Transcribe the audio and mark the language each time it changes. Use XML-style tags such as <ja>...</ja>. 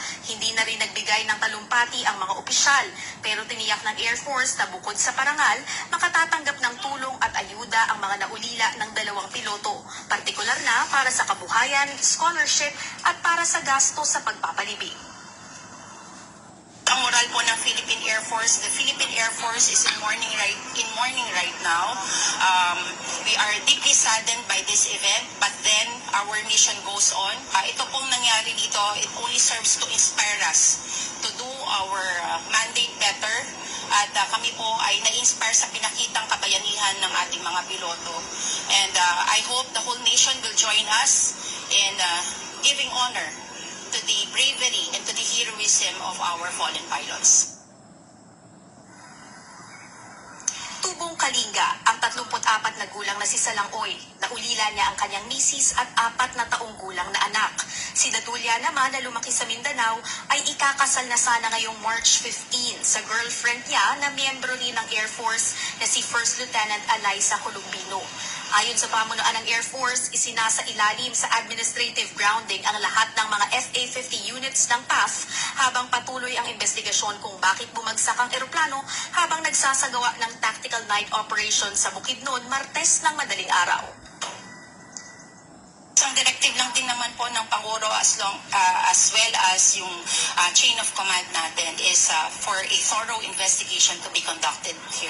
<tl>Hindi na rin nagbigay ng talumpati ang mga opisyal, pero tiniyak ng Air Force na bukod sa parangal, makatatanggap ng tulong at ayuda ang mga naulila ng dalawang piloto, partikular na para sa kabuhayan, scholarship at para sa gasto sa pagpapalibing. Ang moral po ng</tl> <en>Philippine Air Force, the Philippine Air Force is in mourning right now. We are deeply saddened by this event, but then our mission goes on.</en> <tl>Ito pong nangyari dito,</tl> <en>it only serves to inspire us to do our mandate better.</en> <tl>At kami po ay na-inspire sa pinakitang kabayanihan ng ating mga piloto.</tl> <en>And I hope the whole nation will join us in giving honor to the bravery and to the heroism of our fallen pilots.</en> <tl>Tubong Kalinga, ang 34 na gulang na si Salangoy. Naulila niya ang kanyang misis at 4 na taong gulang na anak. Si Datulia naman na lumaki sa Mindanao ay ikakasal na sana ngayong March 15 sa girlfriend niya na miyembro rin ng Air Force na si First Lieutenant Alaysa Columbino. Ayon sa pamunuan ng Air Force, isinasa ilalim sa administrative grounding ang lahat ng mga FA-50 units ng PAF habang patuloy ang investigasyon kung bakit bumagsak ang eroplano habang nagsasagawa ng tactical night operation sa Bukidnon, Martes ng madaling araw. Ang directive lang din naman po ng Pangulo</tl> <en>as well as yung chain of command natin is for a thorough investigation to be conducted here.</en>